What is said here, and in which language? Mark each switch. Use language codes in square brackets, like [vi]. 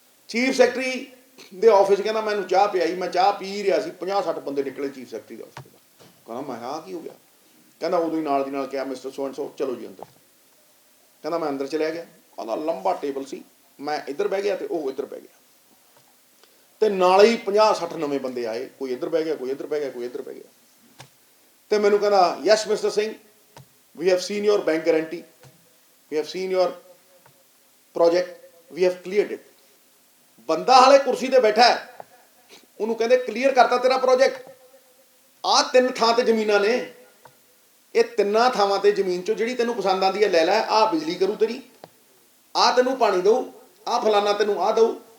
[pa] Chief secretary ਦੇ office ਕਹਿੰਦਾ ਮੈਨੂੰ ਚਾਹ ਪਿਆਈ, ਮੈਂ ਚਾਹ ਪੀ ਰਿਹਾ ਸੀ, 50-60 ਬੰਦੇ ਨਿਕਲੇ ਚੀਫ ਸੈਕਟਰੀ ਦੇ ਆਫਿਸ ਦਾ। ਕਹਿੰਦਾ ਮੈਂ ਆਹ ਕੀ ਹੋ ਗਿਆ? ਕਹਿੰਦਾ ਉਦੋਂ ਹੀ ਨਾਲ ਦੀ ਨਾਲ ਕਿਹਾ ਮਿਸਟਰ ਸੋ ਐਂਡ ਸੋ ਚਲੋ ਜੀ ਅੰਦਰ। ਕਹਿੰਦਾ ਮੈਂ ਅੰਦਰ ਚਲਿਆ ਗਿਆ। ਕਹਿੰਦਾ ਲੰਬਾ ਟੇਬਲ ਸੀ, ਮੈਂ ਇੱਧਰ ਬਹਿ ਗਿਆ ਤੇ ਉਹ ਇੱਧਰ ਬਹਿ ਗਿਆ ਤੇ ਨਾਲ ਹੀ 50-60 ਨਵੇਂ ਬੰਦੇ ਆਏ, ਕੋਈ ਇੱਧਰ ਬਹਿ ਗਿਆ, ਕੋਈ ਇੱਧਰ ਬਹਿ ਗਿਆ, ਕੋਈ ਇੱਧਰ ਬਹਿ ਗਿਆ। ਤੇ ਮੈਨੂੰ ਕਹਿੰਦਾ [en] Yes mister Singh, we have seen your bank guarantee, we have seen your project, we have cleared it। [pa] ਬੰਦਾ ਹਾਲੇ ਕੁਰਸੀ ਤੇ ਬੈਠਾ ਹੈ, ਉਹਨੂੰ ਕਹਿੰਦੇ ਕਲੀਅਰ ਕਰਤਾ ਤੇਰਾ ਪ੍ਰੋਜੈਕਟ। ਆਹ 3 ਥਾਂ ਤੇ ਜ਼ਮੀਨਾਂ ਨੇ, ਇਹ 3 ਥਾਵਾਂ ਤੇ ਜ਼ਮੀਨ ਚੋਂ ਜਿਹੜੀ ਤੈਨੂੰ ਪਸੰਦ ਆਉਂਦੀ ਹੈ ਲੈ ਲੈ, ਆਹ ਬਿਜਲੀ ਕਰੂ ਤੇਰੀ, ਆਹ ਤੈਨੂੰ ਪਾਣੀ ਦਊ, ਆਹ ਫਲਾਨਾ ਤੈਨੂੰ ਆਹ ਦਊ।